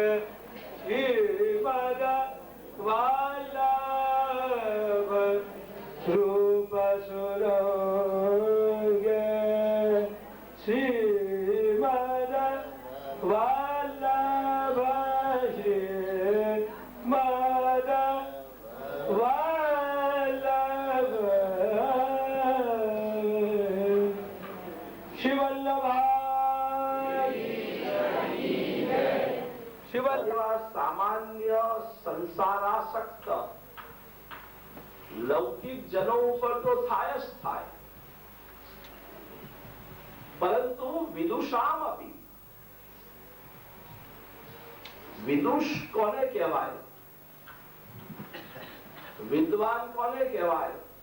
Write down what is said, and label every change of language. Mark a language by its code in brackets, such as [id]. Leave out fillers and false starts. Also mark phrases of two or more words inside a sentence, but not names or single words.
[sa] श्रीमद वल्लभ रूप सुरंगे श्रीमद वल्लभ श्रीमद वल्लभ शिवल्लभा सामान्य संसारासक्त [gu] લૌકિક જનો ઉપર તો થાય જ થાય, પરંતુ [sa] विदुषाम अपी, [gu] વિદુષ કોને કહેવાય, વિદ્વાન કોને કહેવાય?